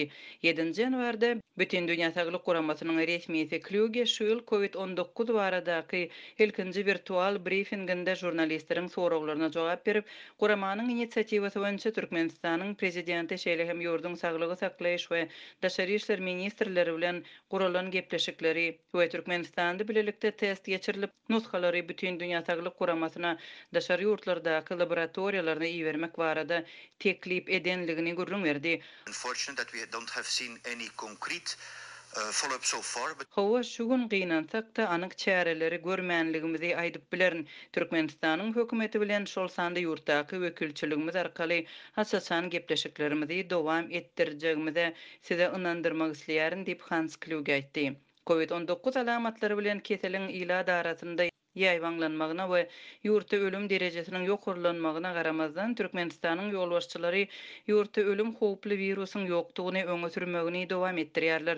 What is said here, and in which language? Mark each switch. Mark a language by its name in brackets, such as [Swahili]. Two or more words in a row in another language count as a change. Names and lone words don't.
[Turkmen] 7-nji ýanwarda bütün dünýä saglyk guramasynyň resmiýeti Kluge şu ýyl COVID-19 baradaky ilkinji virtual briefinginde jurnalistleriň soraglaryna jogap berip, guramanyň initsiatiwasy boýunça Türkmenistanyň prezidenti şeýle hem ýurdun saglygy saklaýyş we daşary işler ministrleri bilen guralan gepleşikleri we Türkmenistanda bilelikde test geçirilip nuskalary bütün dünýä saglyk guramasyna daşary ýurtlardaky laboratoriýalaryna iýermek barada teklip edenligini gurrun berdi. [English] Unfortunate that we don't have seen any concrete follow-up so far. [Turkmen] Hawa şu gün gynansak da anyk çäreleri görmänligimizi aýdyp bilerin. Türkmenistanyň hökümeti bilen şol sanda ýurtdaky wekilçiligimiz arkaly hasasan gepleşiklerimizi dowam etdirjegimize size ynandyrmak isleýärin diýip Hans Kluge aýtdy. COVID-19 alamatlary bilen keseliň ila darasynda ýaýwanlanmagyna we ýurtda ölüm derejesiniň ýokurlanmagyna garamazdan Türkmenistanyň ýolbaşçylary ýurtda ölüm howply virusyň ýokdugyny öňe sürmegini dowam etdirýärler.